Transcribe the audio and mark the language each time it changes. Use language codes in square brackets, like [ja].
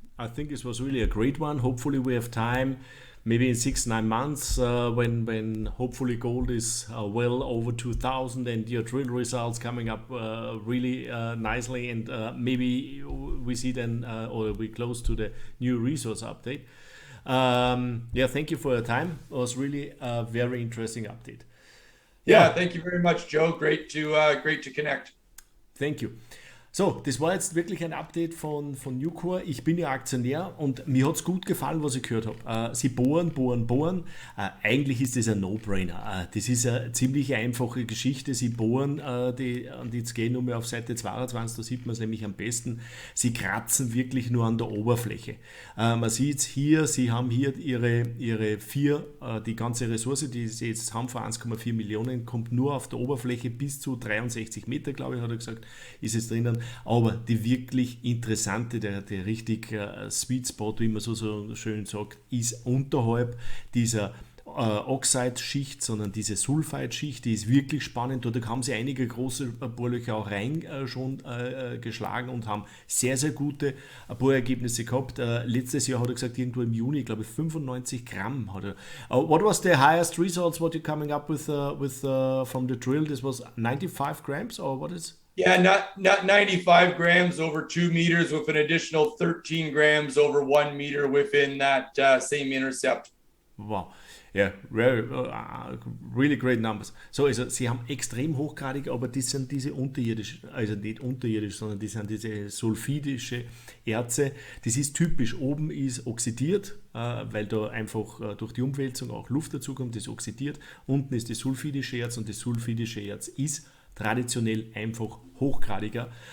[en] I think this was really a great one. Hopefully we have time, maybe in 6-9 months, when hopefully gold is well over 2,000 and your drill results coming up really nicely, and maybe we see then or we close to the new resource update. Thank you for your time. It was really a very interesting update. Yeah, thank you very much, Joe. Great to connect. Thank you. [de] So, das war jetzt wirklich ein Update von Newcore. Ich bin ja Aktionär und mir hat es gut gefallen, was ich gehört habe. Sie bohren. Eigentlich ist das ein No-Brainer. Das ist eine ziemlich einfache Geschichte. Sie bohren, und jetzt gehen wir mal auf Seite 22, da sieht man es nämlich am besten. Sie kratzen wirklich nur an der Oberfläche. Man sieht es hier, sie haben hier ihre 4, die ganze Ressource, die sie jetzt haben, von 1,4 Millionen, kommt nur auf der Oberfläche bis zu 63 Meter, glaube ich, hat er gesagt, ist es drinnen. Aber die wirklich interessante, der richtig Sweet Spot, wie man so schön sagt, ist unterhalb dieser Oxide-Schicht, sondern diese Sulfide-Schicht, die ist wirklich spannend. Dort haben sie einige große Bohrlöcher auch rein schon geschlagen und haben sehr, sehr gute Bohrergebnisse gehabt. Letztes Jahr hat er gesagt, irgendwo im Juni, glaube ich, 95 Gramm hat er. [en] What was the highest results what you're coming up with from the drill? This was 95 grams or what is? Yeah, not 95 grams over 2 meters with an additional 13 grams over 1 meter within that same intercept. Wow. Yeah, really great numbers. [de] So, also sie haben extrem hochgradig, aber das sind diese unterirdischen, also nicht unterirdisch, sondern die sind diese sulfidische Erze. Das ist typisch. Oben ist oxidiert, weil da einfach durch die Umwälzung auch Luft dazukommt, das oxidiert. Unten ist das sulfidische Erz und das sulfidische Erz ist traditionell einfach hochgradiger.